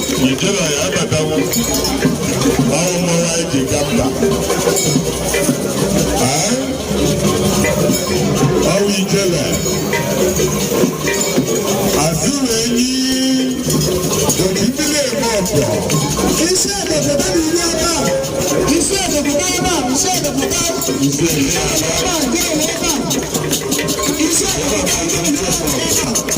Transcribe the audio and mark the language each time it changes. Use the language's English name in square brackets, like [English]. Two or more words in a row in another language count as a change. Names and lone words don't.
[Igbo] Ijele ya abatawo. Ọ bụ mmụọ anyị ji kapta. Ah? Ọ bụ Ijele. Azụrụ enyi. Ojibile eme ọkọ. [Yoruba] Iṣẹ́ ìdòdò bá mi rí ọba. Iṣẹ́ ìdòdò bá ọba. Iṣẹ́ ìdòdò bá. Iṣẹ́ ìdòdò bá. Iṣẹ́ ìdòdò bá.